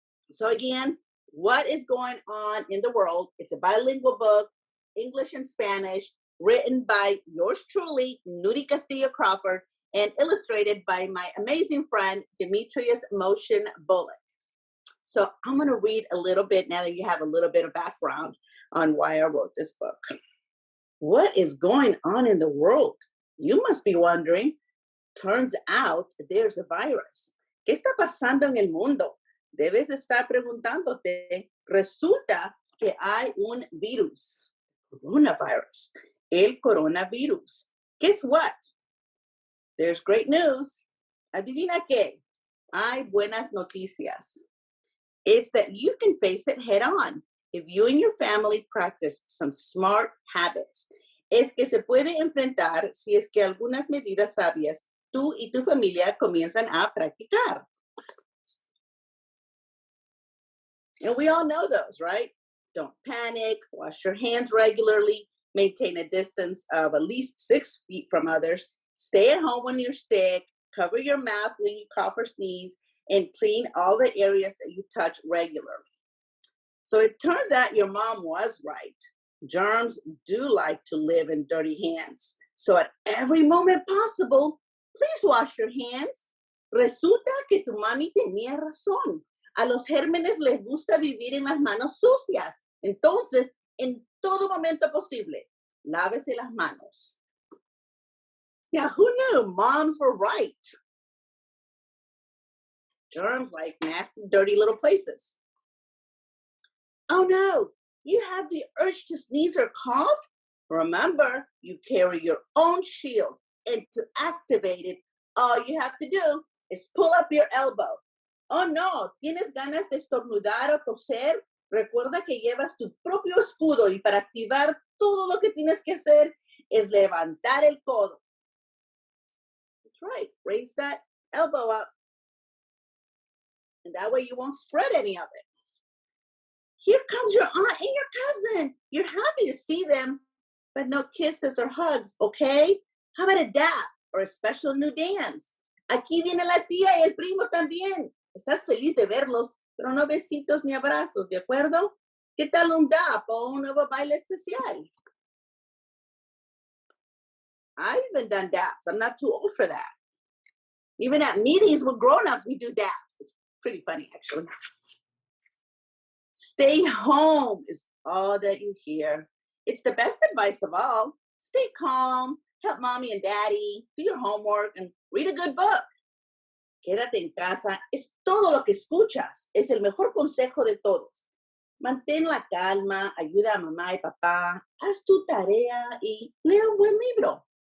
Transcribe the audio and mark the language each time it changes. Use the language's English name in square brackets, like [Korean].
[English] So again, what is going on in the world? It's a bilingual book, English and Spanish, written by yours truly, Nury Castillo Crawford, and illustrated by my amazing friend, Demetrius Motion Bullock. So I'm going to read a little bit now that you have a little bit of background on why I wrote this book. What is going on in the world? You must be wondering. Turns out there's a virus. [Spanish] ¿Qué está pasando en el mundo? Debes estar preguntándote. Resulta que hay un virus. Coronavirus. El coronavirus. [English] Guess what? There's great news. [Spanish] Adivina qué? Hay buenas noticias. [English] It's that you can face it head on if you and your family practice some smart habits. [Spanish] Es que se puede enfrentar si es que algunas medidas sabias tú y tu familia comienzan a practicar. [English] And we all know those, right? Don't panic, wash your hands regularly, maintain a distance of at least 6 feet from others, stay at home when you're sick, cover your mouth when you cough or sneeze, and clean all the areas that you touch regularly. So it turns out your mom was right. Germs do like to live in dirty hands. So at every moment possible, please wash your hands. [Spanish] Resulta que tu mami tenía razón. A los gérmenes les gusta vivir en las manos sucias. Entonces, en todo momento posible, lávese las manos. [English] Yeah, who knew? Moms were right. Germs like nasty, dirty little places. Oh no, you have the urge to sneeze or cough? Remember, you carry your own shield, and to activate it, all you have to do is pull up your elbow. [Spanish] Oh no, ¿tienes ganas de estornudar o toser? Recuerda que llevas tu propio escudo y para activar todo lo que tienes que hacer es levantar el codo. [English] That's right, raise that elbow up. And that way you won't spread any of it. Here comes your aunt and your cousin. You're happy to see them, but no kisses or hugs, okay? How about a dap or a special new dance? [Spanish] Aquí viene la tía y el primo también. Estás feliz de verlos, pero no besitos ni abrazos, ¿de acuerdo? ¿Qué tal un dap o un nuevo baile especial? [English] I've even done daps. I'm not too old for that. Even at meetings with grown-ups, we do daps. It's pretty funny, actually. Stay home is all that you hear. It's the best advice of all. Stay calm, help mommy and daddy, do your homework, and read a good book. [Spanish] Quédate en casa es todo lo que escuchas. Es el mejor consejo de todos. Mantén la calma, ayuda a mamá y papá, haz tu tarea y lee un buen libro.